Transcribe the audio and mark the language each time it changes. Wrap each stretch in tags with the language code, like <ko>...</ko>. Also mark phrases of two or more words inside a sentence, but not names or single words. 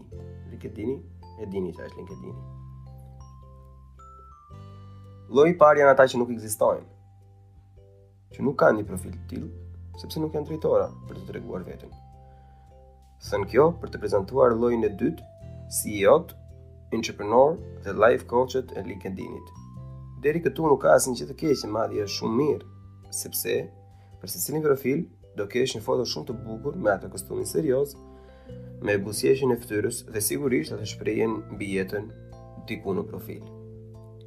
<sq>E dini çfarë është LinkedIn-i. Lloji i parë janë ata që nuk ekzistojnë, që nuk kanë një profil të tillë, sepse nuk janë drejtora për të treguar veten. Thënë kjo për të prezantuar llojin e dytë, CEO-t, entrepreneur dhe</sq> <en>life coach-</en> <sq>et e LinkedIn-it. Deri këtu nuk ka asnjë gjë të keqe, madje është shumë mirë, sepse për secilin profil do kesh një foto shumë të bukur me atë kostumin serioz, me buzëqeshjen e fytyrës dhe sigurisht atë shprehjen mbi jetën diku në profil.</sq>